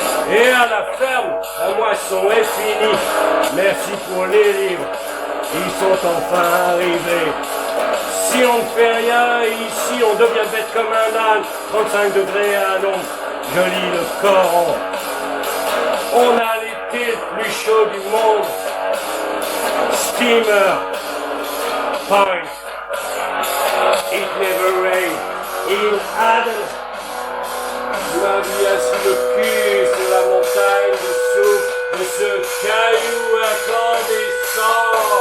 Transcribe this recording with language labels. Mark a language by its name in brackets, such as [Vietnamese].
[French] Et à la ferme, la moisson est finie. Merci pour les livres, ils sont enfin arrivés. Si on ne fait rien, ici on devient bête comme un âne. 35 degrés à l'ombre, je lis le Coran. On a l'été le plus chaud du monde. [English] Steamer, Pint, It never rained in Aden. [French] Ma vie assis le cul sur la montagne de souffle de ce caillou incandescent.